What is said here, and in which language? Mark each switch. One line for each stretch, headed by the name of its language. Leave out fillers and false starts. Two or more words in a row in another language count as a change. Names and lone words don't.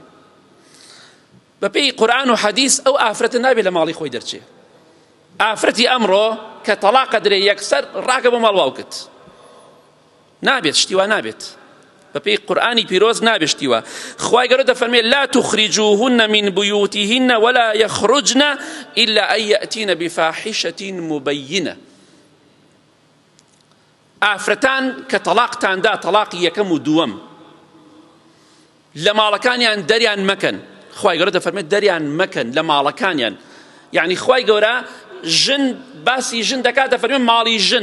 Central Kurdish: بەپێی قورئان و حەدیث ئەو ئافرەتە نابێت لە ماڵی خۆی دەرچێ. ئافرەتی ئەمڕۆ کە تەلاقە درێ یەکسەر ڕاکە بۆ ماڵ واوکت، نابێت، شتیوا نابێت. بەپێی قورئانی پیرۆز نابێت شتیوا. خوای گەورە دەفەرمێت
Arabic: لا تخرجوهن من بيوتهن ولا يخرجن إلا أن يأتين بفاحشة مبينة.
Central Kurdish: ئافرەتان کە تەلاقتاندا تەلاقی یەکەم و دووەم لە ماڵەکانیان دەریان مەکەن. خوای گەورە دەفەرمێت دەریان مەکەن لە ماڵەکانیان. یعنی خوای گەورە ژن باسی ژن دەکات، دەفەرمێت ماڵی ژن.